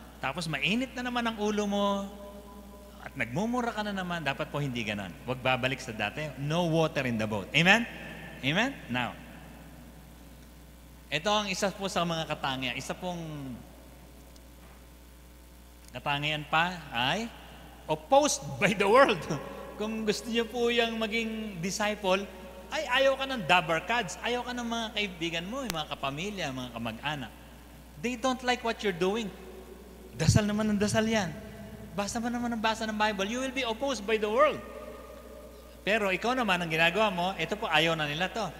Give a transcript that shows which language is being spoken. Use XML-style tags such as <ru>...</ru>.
<tl>Tapos mainit na naman ang ulo mo, at nagmumura ka na naman. Dapat po hindi ganon. Wag babalik sa dati.</tl> <en>No water in the boat.</en> <tl>Amen? Amen? Now, ito ang isa po sa mga katangian. Isa pong katangian pa ay</tl> <en>opposed by the world.</en> <tl>Kung gusto niyo po yung maging disciple, ay ayaw ka ng dabarkads, ayaw ka ng mga kaibigan mo, yung mga kapamilya, mga kamag-anak.</tl> <en>They don't like what you're doing.</en> <tl>Dasal naman ng dasal yan. Basa mo naman ang basa ng Bible,</tl> <en>you will be opposed by the world.</en> <tl>Pero ikaw naman, ang ginagawa mo, ito po, ayaw na nila to.</tl>